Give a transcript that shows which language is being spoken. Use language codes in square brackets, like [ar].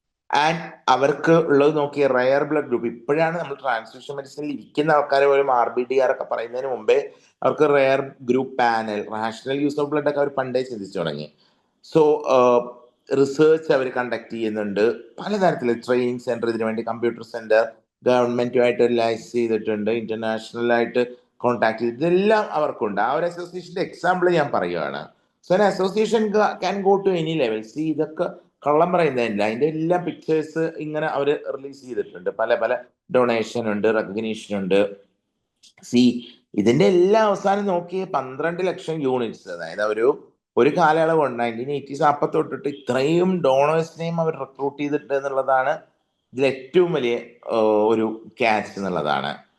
[ml] And അവർക്ക് ഉള്ളത് നോക്കിയ rare blood group, ഇപ്പോഴാണ് നമ്മൾ ട്രാൻസ്ഫ്യൂഷൻ മെഡിസിനിൽ ഇരിക്കുന്ന ആൾക്കാർ പോലും RBDR ഒക്കെ പറയുന്നതിന് മുമ്പേ അവർക്ക് rare group panel, rational use of blood ഒക്കെ അവർ പണ്ടേ ചിന്തിച്ചു തുടങ്ങി. സോ റിസർച്ച് അവർ കണ്ടക്ട് ചെയ്യുന്നുണ്ട്, പലതരത്തിൽ ട്രെയിനിങ് സെന്റർ, ഇതിനു വേണ്ടി കമ്പ്യൂട്ടർ സെന്റർ ഗവൺമെന്റുമായിട്ട് ലൈസ് ചെയ്തിട്ടുണ്ട്, ഇന്റർനാഷണൽ ആയിട്ട് കോൺടാക്ട് ചെയ്ത്, ഇതെല്ലാം അവർക്കുണ്ട്. ആ ഒരു അസോസിയേഷന്റെ എക്സാമ്പിൾ ഞാൻ പറയുകയാണ്. [en] So an association can go to any level. [ml] ഇതൊക്കെ കള്ളം പറയുന്നതല്ല, അതിന്റെ എല്ലാ പിക്ചേഴ്സ് ഇങ്ങനെ അവർ റിലീസ് ചെയ്തിട്ടുണ്ട്. പല പല ഡൊണേഷൻ ഉണ്ട്, റെക്കഗ്നീഷൻ ഉണ്ട്. ഇതിന്റെ എല്ലാ അവസാനം നോക്കി 12 ലക്ഷം യൂണിറ്റ്സ്, അതായത് ഒരു കാലയളവ് ഉണ്ട് 1980s തൊട്ടിട്ട് ഇത്രയും ഡോണേഴ്സിനെയും അവർ റിക്രൂട്ട് ചെയ്തിട്ട് എന്നുള്ളതാണ് ഇതിൽ ഏറ്റവും വലിയ ഒരു ക്യാച്ച് എന്നുള്ളതാണ്.